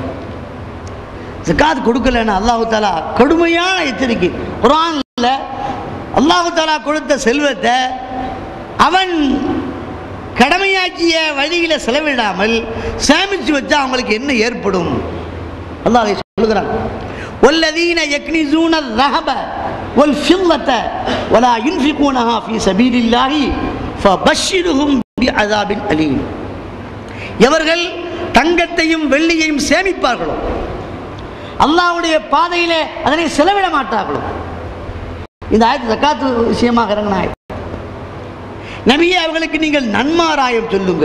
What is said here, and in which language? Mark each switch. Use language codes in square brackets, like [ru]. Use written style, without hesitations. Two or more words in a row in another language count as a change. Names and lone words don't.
[ta] ஜக்காத் கொடுக்கலன்னா [ar] الله تعالى [ta] கடுமையான எச்சரிக்கை. குர்ஆன்ல [ar] الله تعالى [ta] கொடுத்த செல்வத்தை அவன் கடமையாக்கிய வழியில செலவிடாமல் சேமிச்சு வச்சா அவங்களுக்கு என்ன ஏற்படும்? அல்லாஹ் அதை சொல்லுகிறான். [ar] والذين يكنزون الذهب والفضة ولا ينفقونها في سبيل الله فبشرهم بعذاب أليم. [ta] எவர்கள் தங்கத்தையும் வெள்ளியையும் சேமிப்பார்களோ, அல்லாஹ்வுடைய பாதையிலே அதனை செலவிட மாட்டார்களோ. இந்த ஆயத்து ஜக்காத் விஷயமாக இறங்கின ஆயத்து. நபியே அவர்களுக்கு நீங்கள் நன்மாராயம் சொல்லுங்கள்.